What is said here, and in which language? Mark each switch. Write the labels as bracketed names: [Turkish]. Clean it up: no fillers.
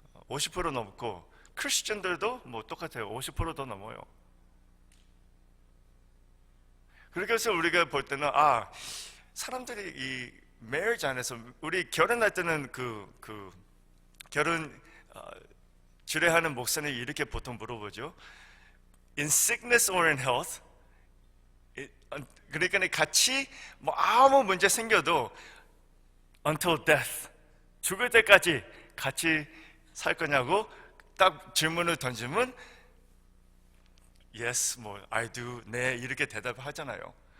[Korean] 50% 넘고, 크리스천들도 뭐 똑같아요. 50%더 넘어요. 그래서 우리가 볼 때는 사람들이 이 marriage 안에서, 우리 결혼할 때는 결혼 주례하는 목사님이 이렇게 보통 물어보죠. [English] In sickness or in health? [Korean] 그러니까 같이 뭐 아무 문제 생겨도 [English] until death, [Korean] 죽을 때까지 같이 살 거냐고 딱 질문을 던지면 yes, 뭐 [English] I do, [Korean] 네, 이렇게 대답을 하잖아요.